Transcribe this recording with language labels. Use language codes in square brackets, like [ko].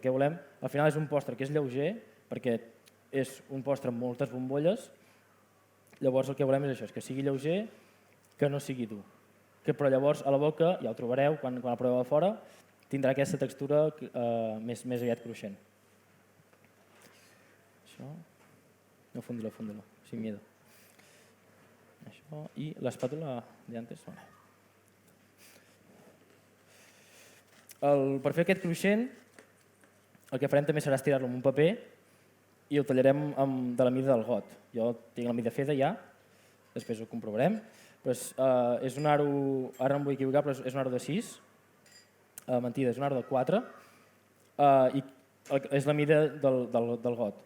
[ca] El que volem, al final és un postre que és lleuger, perquè és un postre amb moltes bombolles, llavors el que volem és això, és que sigui lleuger, que no sigui dur. Però llavors a la boca, ja ho trobareu quan el proveu a fora, tindrà aquesta textura més aviat cruixent. [es] Això, no fúndelo, sin miedo. [ca] Això, i l'espàtula de antes. Per fer aquest cruixent, el que farem també serà estirar-lo en un paper i ho tallarem de la mida del got. Jo tinc la mida feta ja, després ho comprovarem. És un aro, ara no em vull equivocar, però és un aro de 6, mentida, és un aro de 4, i és la mida del got.